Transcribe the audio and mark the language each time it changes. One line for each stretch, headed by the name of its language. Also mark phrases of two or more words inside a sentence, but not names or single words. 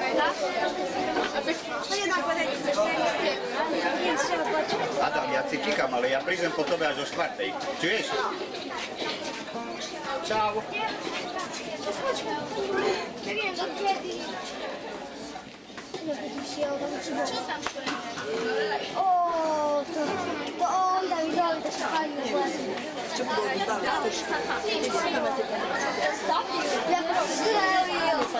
Slovak: Adam, ja si číkam, ale ja prídem po tobe až o 4:00. Čuješ? Čau.
Polish: O, to on Dawidowi też fajnie właśnie. Jak rozstrzelił.